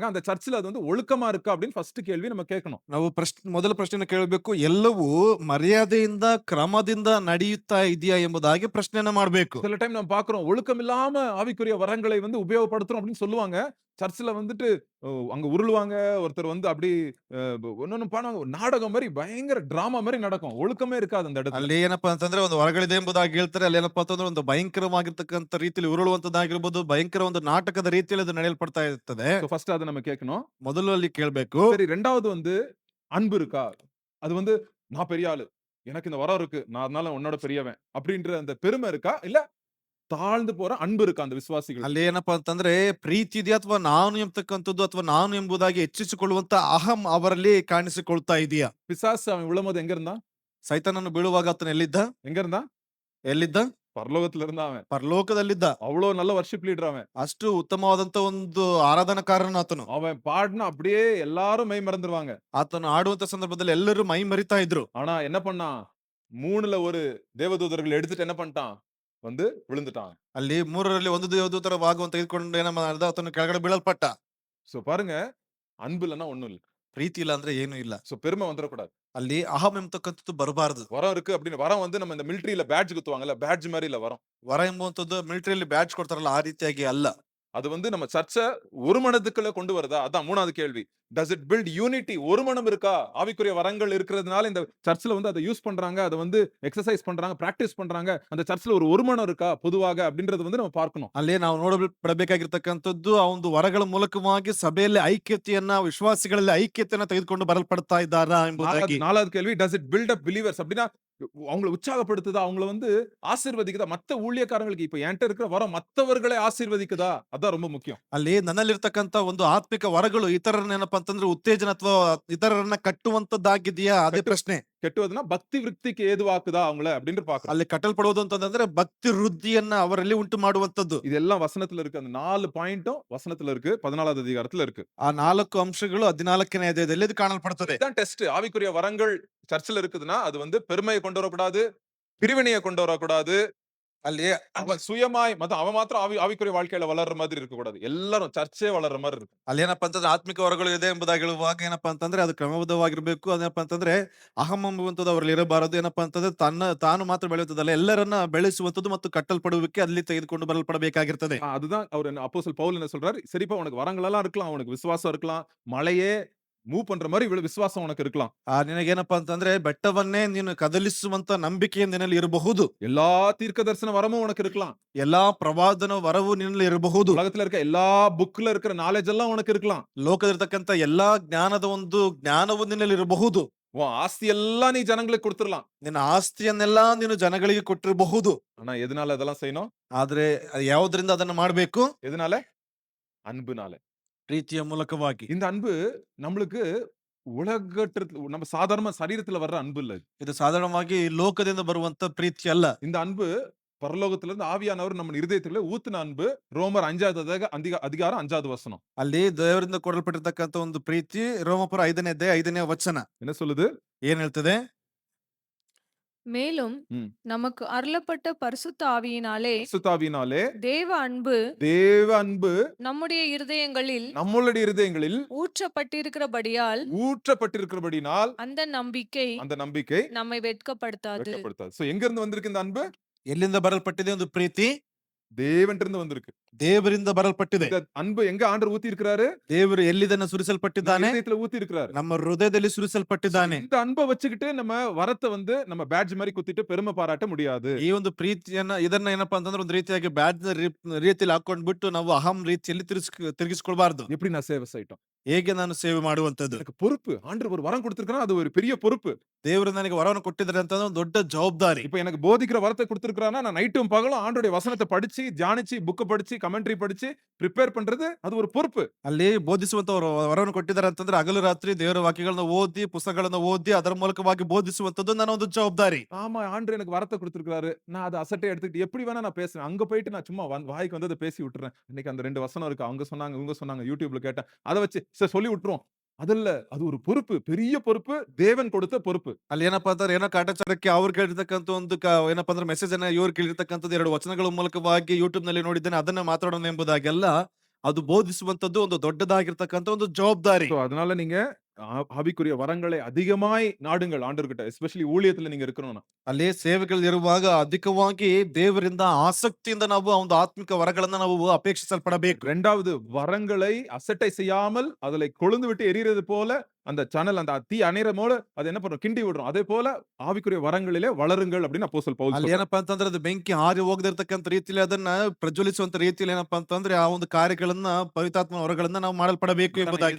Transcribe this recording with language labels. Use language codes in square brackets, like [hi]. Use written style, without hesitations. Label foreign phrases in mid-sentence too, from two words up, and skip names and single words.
[ta] அந்த சர்ச்சில அது வந்து ஒழுக்கமா இருக்கா அப்படின்னு ஃபர்ஸ்ட் கேள்வி நம்ம கேட்கணும். [kn] ನಾವು ಮೊದಲ ಪ್ರಶ್ನೆಯನ್ನು ಕೇಳಬೇಕು, ಎಲ್ಲವೂ ಮರ್ಯಾದೆಯಿಂದ ಕ್ರಮದಿಂದ ನಡೆಯುತ್ತಾ ಇದೆಯಾ ಎಂಬುದಾಗಿ ಪ್ರಶ್ನೆಯನ್ನ ಮಾಡಬೇಕು. [ta] சில டைம் நம்ம பார்க்கிறோம் ஒழுக்கம் இல்லாம ஆவிக்குரிய வரங்களை வந்து உபயோகப்படுத்துறோம் அப்படின்னு சொல்லுவாங்க. சர்ச்சில வந்துட்டு அங்க உருளுவாங்க. ஒருத்தர் வந்து அப்படி ஒன்னொன்னு பண்ணுவாங்க. ஒரு நாடகம் மாதிரி பயங்கர டிராமா மாதிரி நடக்கும். ஒழுக்கமே இருக்காது அந்த இடத்துல. [kn] ಅಲ್ಲಿ ಏನಪ್ಪಾ ಅಂತಂದ್ರೆ ಒಂದು ಹೊರಗಳಿದೆ ಎಂಬುದಾಗಿ ಹೇಳ್ತಾರೆ. ಅಲ್ಲಿ ಏನಪ್ಪಾ ಅಂತಂದ್ರೆ ಒಂದು ಭಯಂಕರವಾಗಿರ್ತಕ್ಕಂಥ ರೀತಿಯಲ್ಲಿ ಉರುಳುವಂತದ್ದಾಗಿರ್ಬೋದು, ಭಯಂಕರ ಒಂದು ನಾಟಕದ ರೀತಿಯಲ್ಲಿ ಅದು ನಡೆಯಲ್ಪಡ್ತಾ ಇರ್ತದೆ. [en] so first [ta] அத நம்ம கேட்கணும். [kn] ಮೊದಲು ಅಲ್ಲಿ ಕೇಳಬೇಕು. [ta] சரி 2வது வந்து அன்பு இருக்கா? அது வந்து நான் பெரிய ஆளு. எனக்கு இந்த வரம் இருக்கு. நான் அதனால உன்னோட பெரியவன். அப்படின்ற அந்த பெருமை இருக்கா? இல்ல தாழ்ந்து போற அன்பு இருக்கா அந்த விசுவாசிகள்? [kn] ಅಲ್ಲಿ ಏನಪ್ಪಾ ಅಂತಂದ್ರೆ ಪ್ರೀತಿ ಇದೆಯಾ ಅಥವಾ ನಾನು ಎಂಬತಕ್ಕಂಥದ್ದು ಅಥವಾ ನಾನು ಎಂಬುದಾಗಿ ಹೆಚ್ಚಿಸಿಕೊಳ್ಳುವಂತ ಅಹಂ ಅವರಲ್ಲಿ ಕಾಣಿಸಿಕೊಳ್ತಾ ಇದೆಯಾ? [ta] பிசாசு அவன் விழும்போது எங்க இருந்தான்? [kn] ಸೈತಾನನು ಬೀಳುವಾಗ ಆತನು ಎಲ್ಲಿದ್ದ? [ta] எங்க இருந்தான்? [kn] ಎಲ್ಲಿದ್ದ? [ta] பரலோகத்துல இருந்தான் அவன். [kn] ಪರಲೋಕದಲ್ಲಿದ್ದ. [ta] அவ்வளவு நல்ல [en] worship leader [ta] அவன். [kn] ಅಷ್ಟು ಉತ್ತಮವಾದಂತ ಒಂದು ಆರಾಧನಾಕಾರನ ಆತನು. [ta] அவன் பாடினா அப்படியே எல்லாரும் மெய் மறந்துருவாங்க. [kn] ಆತನು ಆಡುವಂತ ಸಂದರ್ಭದಲ್ಲಿ ಎಲ್ಲರೂ ಮೈ ಮರಿತಾ ಇದ್ರು. [ta] ஆனா என்ன பண்ணான்? 3ல ஒரு தேவதூதர்கள் எடுத்துட்டு என்ன பண்ணிட்டான்? வந்து விழுந்துட்டான். [kn] ಅಲ್ಲಿ 3ರಲ್ಲಿ ಒಂದು ದೇವದೂತರ ಭಾಗವನ್ನು ತೆಗೆದುಕೊಂಡು ಏನ ಮಾಡ್ದ, ಆತನು ಕೆಳಗಡೆ ಬೀಳಲ್ಪಟ್ಟ. [ta] சோ பாருங்க அன்பு இல்லைன்னா ஒண்ணும் இல்ல. [kn] ಪ್ರೀತಿ ಇಲ್ಲ ಅಂದ್ರೆ ಏನು ಇಲ್ಲ. [ta] சோ பெருமை வந்துடக்கூடாது. [kn] ಅಲ್ಲಿ ಅಹಂ ಎಂಬತಕ್ಕಂಥದ್ದು ಬರಬಾರದು. [ta] வரம் இருக்கு அப்படின்னு வரம் வந்து நம்ம இந்த மிலிட்டரியில பேட்ஜ் குத்துவாங்கல்ல பேட்ஜ் மாதிரி இல்ல வரம். [kn] ವರ ಎಂಬುವಂಥದ್ದು ಮಿಲಿಟರಿಯಲ್ಲಿ ಬ್ಯಾಡ್ಜ್ ಕೊಡ್ತಾರಲ್ಲ ಆ ರೀತಿಯಾಗಿ ಅಲ್ಲ. [ta] அது வந்து நம்ம சர்ச்சை ஒரு மனதுக்குள்ள கொண்டு வருதா? அதான் 3வது கேள்வி. [en] does it build unity? [ta] ஒரு மனம் இருக்கா? ஆவிக்குரிய வரங்கள் இருக்கிறதுனால இந்த சர்ச்சில் வந்து அதை யூஸ் பண்றாங்க, அதை வந்து எக்ஸசைஸ் பண்றாங்க, பிராக்டிஸ் பண்றாங்க. அந்த சர்ச்சில் ஒரு மனம் இருக்கா பொதுவாக அப்படின்றது வந்து நம்ம பார்க்கணும். [kn] ಅಲ್ಲಿ ನಾವು ನೋಡಬೇಕಾಗಿರ್ತಕ್ಕಂಥದ್ದು ಆ ಒಂದು ವರಗಳ ಮೂಲಕವಾಗಿ ಸಭೆಯಲ್ಲಿ ಐಕ್ಯತೆಯನ್ನ, ವಿಶ್ವಾಸಿಗಳಲ್ಲಿ ಐಕ್ಯತೆಯನ್ನ ತೆಗೆದುಕೊಂಡು ಬರಲ್ಪಡ್ತಾ ಇದ್ದಾರಾ ಎಂಬುದಾಗಿ. [ta] 4வது கேள்வி, [en] does it build up believers? [ta] அப்படின்னா அவங்களை உற்சாகப்படுத்துதா? அவங்கள வந்து ஆசீர்வதிக்குதா? மத்த ஊழியக்காரங்களுக்கு இப்ப என்கிட்ட இருக்கிற வரம் மத்தவர்களை ஆசீர்வதிக்குதா? அதான் ரொம்ப முக்கியம். [kn] ಅಲ್ಲಿ ನನ್ನಲ್ಲಿರ್ತಕ್ಕಂಥ ಒಂದು ಆತ್ಮಿಕ ವರಗಳು ಇತರರನ್ನ ಏನಪ್ಪಾ ಅಂತಂದ್ರೆ ಉತ್ತೇಜನ ಅಥವಾ ಇತರರನ್ನ ಕಟ್ಟುವಂತದ್ದಾಗಿದೆಯಾ? ಅದೇ ಪ್ರಶ್ನೆ. [ta] கெட்டுவதுன்னா பக்தி விருத்திக்கு ஏதுவாக்குதா அவங்கள அப்படின்னு பாக்குறோம். [kn] ಅಲ್ಲಿ ಕಟ್ಟಲ್ಪಡುವುದು ಅಂತಂದ್ರೆ ಭಕ್ತಿ ವೃದ್ಧಿಯನ್ನ ಅವರಲ್ಲಿ ಉಂಟು ಮಾಡುವಂತದ್ದು. [ta] இதெல்லாம் வசனத்துல இருக்கு. அந்த 4 பாயிண்டும் வசனத்துல இருக்கு. 14வது அதிகாரத்துல இருக்கு. [kn] ಆ 4 ಅಂಶಗಳು 14ನೇ ಅಧ್ಯಾಯದಲ್ಲಿ ಇದು ಕಾಣಲ್ಪಡುತ್ತದೆ. [ta] இதான் டெஸ்ட். ஆவிக்குரிய வரங்கள் சர்ச்சில் இருக்குதுன்னா அது வந்து பெருமையை கொண்டு வரக்கூடாது, பிரிவினையை கொண்டு வரக்கூடாது. [kn] ಅಲ್ಲಿ [ta] அவன் சுயமாய் அவன் மாத்திரம் ஆவிக்குரிய வாழ்க்கையில வளர்ற மாதிரி இருக்க கூடாது. எல்லாரும் சர்ச்சே வளர்ற மாதிரி இருக்கு. [kn] ಅಲ್ಲಿ ಏನಪ್ಪಾ ಅಂತಂದ್ರೆ ಆತ್ಮಿಕ ವರಗಳು ಇದೆ ಎಂಬುದಾಗಿ ಹೇಳುವಾಗ ಏನಪ್ಪಾ ಅಂತಂದ್ರೆ ಅದು ಕ್ರಮಬದ್ಧವಾಗಿರ್ಬೇಕು. ಅದೇನಪ್ಪಾ ಅಂತಂದ್ರೆ ಅಹಂ ಎಂಬುವಂಥದ್ದು ಅವರಲ್ಲಿ ಇರಬಾರದು. ಏನಪ್ಪಾ ಅಂತಂದ್ರೆ ತಾನು ಮಾತ್ರ ಬೆಳೆಯುವುದಲ್ಲ, ಎಲ್ಲರನ್ನ ಬೆಳೆಸುವಂಥದ್ದು ಮತ್ತು ಕಟ್ಟಲ್ಪಡುವಿಕೆ ಅಲ್ಲಿ ತೆಗೆದುಕೊಂಡು ಬರಲ್ಪಡಬೇಕಾಗಿರ್ತದೆ. [ta] அதுதான் அவர் அப்போஸ்தலன் பவுல் என்ன சொல்றாரு? சரிப்பா உனக்கு வரங்கள் எல்லாம் இருக்கலாம், உனக்கு விசுவாசம் இருக்கலாம், மலையே மூவ் பண்ற மாதிரி இவ்வளவு விசுவாசம் உனக்கு இருக்கலாம். [kn] ನಿನಗೇನಪ್ಪಾ ಅಂತಂದ್ರೆ ಬೆಟ್ಟವನ್ನೇ ನೀನು ಕದಲಿಸುವಂತ ನಂಬಿಕೆ ನಿನ್ನಲ್ಲಿ ಇರಬಹುದು. [ta] எல்லா தீர்க்க தரிசன வரமும் உனக்கு இருக்கலாம். [kn] ಎಲ್ಲಾ ಪ್ರವಾದನ ವರವು ನಿನ್ನಲ್ಲಿ ಇರಬಹುದು. [ta] உலகத்துல இருக்க எல்லா புக்ல இருக்கிற நாலேஜ் எல்லாம் உனக்கு இருக்கலாம். [kn] ಲೋಕದಲ್ಲಿರ್ತಕ್ಕಂಥ ಎಲ್ಲಾ ಜ್ಞಾನದ ಒಂದು ಜ್ಞಾನವು ನಿನ್ನಲ್ಲಿ ಇರಬಹುದು. [ta] உன் ஆஸ்தி எல்லாம் நீ ஜனங்களுக்கு கொடுத்துடலாம். [kn] ನಿನ್ನ ಆಸ್ತಿಯನ್ನೆಲ್ಲಾ ನೀನು ಜನಗಳಿಗೆ ಕೊಟ್ಟಿರಬಹುದು. [ta] ஆனா எதனால அதெல்லாம் செய்யணும்? [kn] ಆದ್ರೆ ಯಾವುದರಿಂದ ಅದನ್ನ ಮಾಡಬೇಕು? [ta] எதனால? அன்புனால. [kn] ಪ್ರೀತಿಯ ಮೂಲಕವಾಗಿ. [ta] இந்த அன்பு நம்மளுக்கு நம்ம சாதாரண சரீரத்துல வர்ற அன்பு இல்ல. [kn] ಇದು ಸಾಧಾರಣವಾಗಿ ಲೋಕದಿಂದ ಬರುವಂತ ಪ್ರೀತಿ ಅಲ್ಲ. [ta] இந்த அன்பு பரலோகத்திலிருந்து ஆவியானவர் நம்ம இருதயத்துல ஊத்துன அன்பு. ரோமர் 5வது அதிகாரம் 5வது வசனம். [kn] ಅಲ್ಲಿ ದೇವರಿಂದ ಕೊಡಲ್ಪಟ್ಟಿರ್ತಕ್ಕಂಥ ಒಂದು ಪ್ರೀತಿ ರೋಮಪುರ 5ನೇ ಅಧ್ಯಾಯ 5ನೇ ವಚನ [ta] என்ன சொல்லுது? [kn] ಏನ್ ಹೇಳ್ತದೆ? [ta] மேலும் நமக்கு அருளப்பட்ட பரிசுத்த ஆவியினாலே சுத்தாவினாலே தேவ அன்பு நம்முடைய இருதயங்களில் ஊற்றப்பட்டிருக்கிறபடியால் அந்த நம்பிக்கை நம்மை வெட்கப்படுத்தாது. சோ எங்க இருந்து வந்திருக்கு இந்த அன்பு? [kn] ಎಲ್ಲಿಂದ ಬರಲ್ಪಟ್ಟಿದೆ ಒಂದು ಪ್ರೀತಿ? [ta] தேவன்கிட்ட வந்திருக்கு. [kn] ದೇವರಿಂದ ಬರಲ್ಪಟ್ಟಿದೆ. [ta] இந்த அன்பு எங்க ஆண்டவர் ஊத்தி இருக்கிறாரு? [kn] ದೇವರು ಎಲ್ಲಿದನ್ನ ಸುರಿಸಲ್ಪಟ್ಟಿದ್ದಾನೆ? [ta] இதயத்துல ஊத்தி இருக்கிறாரு. [kn] ನಮ್ಮ ಹೃದಯದಲ್ಲಿ ಸುರಿಸಲ್ಪಟ್ಟಿದ್ದಾನೆ. [ta] இந்த அன்பை வச்சுக்கிட்டு நம்ம வரத்தை வந்து நம்ம பேட்ஜ் மாதிரி குத்திட்டு பெருமை பாராட்ட முடியாது. [kn] ಈ ಒಂದು ಪ್ರೀತಿಯನ್ನ ಇದನ್ನ ಏನಪ್ಪಾ ಅಂತಂದ್ರೆ ಒಂದು ರೀತಿಯಾಗಿ ಬ್ಯಾಡ್ಜ್ ರೀತಿಯಲ್ಲಿ ಹಾಕೊಂಡ್ಬಿಟ್ಟು ನಾವು ಅಹಂ ರೀತಿಯಲ್ಲಿ ತಿರುಗಿಸ್ಕೊಳ್ಬಾರ್ದು. [ta] எப்படி நான் சேவை செய்யட்டும்? [kn] ಹೇಗೆ ನಾನು ಸೇವೆ ಮಾಡುವಂತದ್ದು. [ta] எனக்கு பொறுப்பு. ஆண்டவர் ஒரு வரம் குடுத்திருக்காருன்னா, அது ஒரு பெரிய பொறுப்பு. [kn] ದೇವರು ನನಗೆ ವರವನ್ನು ಕೊಟ್ಟಿದ್ದಾರೆ ಅಂತ ಒಂದು ದೊಡ್ಡ ಜವಾಬ್ದಾರಿ. [ta] இப்ப எனக்கு போதிக்கிற வரத்த குடுத்திருக்காருன்னா, நான் நைட்டும் பகலும் ஆண்டவருடைய வசனத்த படிச்சு, தியானிச்சு, புக்க படிச்சு, கமெண்ட்ரி படிச்சு, பிரிப்பேர் பண்றது அது ஒரு பொறுப்பு. ಅಲ್ಲಿ ಬೋಧಿಸುವಂತ ವರವನ್ನು ಕೊಟ್ಟಿದ್ದಾರೆ ಅಂತಂದ್ರೆ ಹಗಲು ರಾತ್ರಿ ದೇವರ ವಾಕ್ಯಗಳನ್ನ ಓದಿ, ಪುಸ್ತಕಗಳನ್ನ ಓದಿ, ಅದರ ಮೂಲಕವಾಗಿ ಬೋಧಿಸುವಂತದ್ದು ನನ್ನ ಒಂದು ಜವಾಬ್ದಾರಿ. ஆமா, ஆண்டவர் எனக்கு வரத்த குடுத்திருக்காரு. நான் அத அசட்டை எடுத்துக்கிட்டு எப்படி வேணா நான் பேசுவேன். அங்க போயிட்டு நான் சும்மா வாய்க்கு வந்தத பேசி விட்டுறேன். இன்னைக்கு அந்த 2 வசனம் இருக்கு. அவங்க சொன்னாங்க, இவங்க சொன்னாங்க. YouTubeல கேட்டேன். அத வச்சு சரி சொல்லி விட்டுருவோம். அதல்ல. அது ஒரு பொறுப்பு. பெரிய பொறுப்பு. தேவன் கொடுத்த பொறுப்பு. [kn] ಅಲ್ಲಿ ಏನಪ್ಪಾ ಅಂತಂದ್ರೆ ಏನೋ ಕಾಟಾಚಾರಕ್ಕೆ ಅವ್ರು ಕೇಳಿರ್ತಕ್ಕಂಥ ಒಂದು ಏನಪ್ಪಾ ಅಂದ್ರೆ ಮೆಸೇಜ್ ಅನ್ನ ಇವ್ರು ಕೇಳಿರ್ತಕ್ಕಂಥದ್ದು 2 ವಚನಗಳ ಮೂಲಕವಾಗಿ ಯೂಟ್ಯೂಬ್ ನಲ್ಲಿ ನೋಡಿದ್ದೇನೆ ಅದನ್ನ ಮಾತಾಡೋಣ ಎಂಬುದಾಗೆಲ್ಲ ಅದು ಬೋಧಿಸುವಂತದ್ದು ಒಂದು ದೊಡ್ಡದಾಗಿರ್ತಕ್ಕಂಥ ಒಂದು ಜವಾಬ್ದಾರಿ. [ta] சோ அதனால நீங்க ஆவிக்குரிய வரங்களை அதிகமாய் நாடுங்கள் ஆண்டவர்கிட்ட. எஸ்பெஷலி ஊழியத்துல நீங்க இருக்கணும்னா. [kn] ಅಲ್ಲಿ ಸೇವೆಗಳಿರುವಾಗ ಅಧಿಕವಾಗಿ ದೇವರಿಂದ ಆಸಕ್ತಿಯಿಂದ ನಾವು ಆ ಒಂದು ಆತ್ಮಿಕ ವರಗಳನ್ನ ನಾವು ಅಪೇಕ್ಷಿಸಲ್ಪಡಬೇಕು. [ta] 2வது வரங்களை அசட்டை செய்யாமல் அதிலே கொழுந்து விட்டு எரியிறது போல அந்த சணல் அந்த தீ அணையற போல அது என்ன பண்றோம் கிண்டி விடுறோம். அதே போல ஆவிக்குரிய வரங்களிலே வளருங்கள் அப்படின்னு அப்போஸ்தலன் பவுல் [kn] ಅಲ್ಲಿ [ta] சொல்றார். [kn] ಏನಪ್ಪಾ ಅಂತಂದ್ರೆ ಅದು ಬೆಂಕಿ ಆರಿ ಹೋಗದಿರ್ತಕ್ಕಂಥ ರೀತಿಯಲ್ಲಿ ಅದನ್ನ ಪ್ರಜ್ವಲಿಸುವಂತ ರೀತಿಯಲ್ಲಿ ಏನಪ್ಪಾ ಅಂತಂದ್ರೆ ಆ ಒಂದು ಕಾರ್ಯಗಳನ್ನ ಪವಿತ್ರಾತ್ಮ ವರಗಳನ್ನ ನಾವು ಮಾಡಲ್ಪಡಬೇಕು ಎಂಬುದಾಗಿ.